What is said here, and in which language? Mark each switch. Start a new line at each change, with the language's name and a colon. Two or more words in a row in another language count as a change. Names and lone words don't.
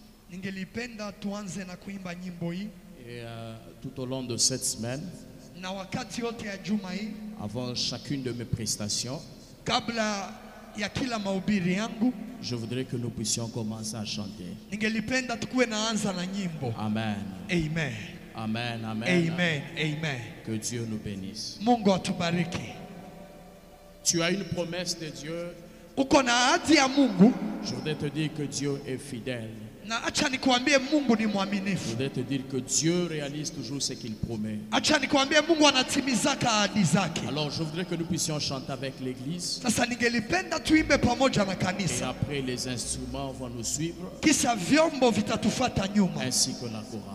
French: Et tout au long de cette semaine, avant chacune de mes prestations, je voudrais que nous puissions commencer à chanter. Amen. Amen. Amen, amen. Amen. Amen. Que Dieu nous bénisse.
Swahili: Mungu atubariki.
French: Tu as une promesse de Dieu.
Swahili: Uko na ahadi ya Mungu.
French: Je voudrais te dire que Dieu est fidèle.
Swahili: Na acha nikwambie Mungu ni mwaminifu.
French: Je voudrais te dire que Dieu réalise toujours ce qu'il promet.
Swahili: Acha nikwambie Mungu anatimizaka ahadi zake.
French: Alors je voudrais que nous puissions chanter avec l'église.
Swahili: Sasa ningelipenda tuimbe pamoja na
French: Et
Swahili: kanisa.
French: après les instruments vont nous suivre.
Swahili: Kisha vyombo vitatufuata nyuma.
French: Ainsi que la chorale.